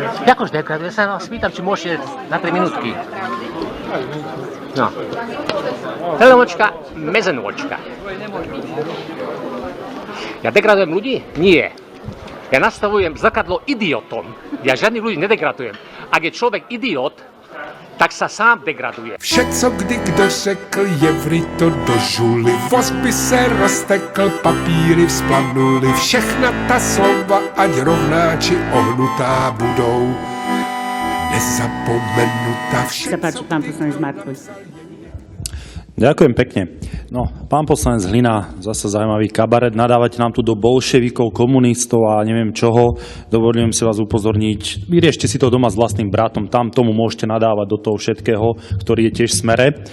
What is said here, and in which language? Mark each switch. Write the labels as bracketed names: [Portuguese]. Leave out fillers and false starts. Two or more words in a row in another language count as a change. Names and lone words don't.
[Slovak] Jakož degraduje sa, no, spýtam, či môžete na 3 minútky. No. Helenočka, mezenočka. Ja degradujem ľudí? Nie. Ja nastavujem zrkadlo idiotom. Ja žiadnych ľudí nedegradujem. Ak je človek idiot, tak sa sám degraduje. [Czech] Vše, co kdy kdo řekl, je vryto do žuly. Voz by se roztekl, papíry vzplanuli. Všechna ta slova, ať rovná či ohnutá budou nezapomenutá. [Slovak] Zapáči, pán poslanec Markovič. Ďakujem pekne. No, pán poslanec Hlina, zase zaujímavý kabaret. Nadávate nám tu do bolševikov, komunistov a neviem čoho. Dovolím si vás upozorniť. Vyriešte si to doma s vlastným bratom. Tam tomu môžete nadávať do toho všetkého, ktorý je tiež v Smere.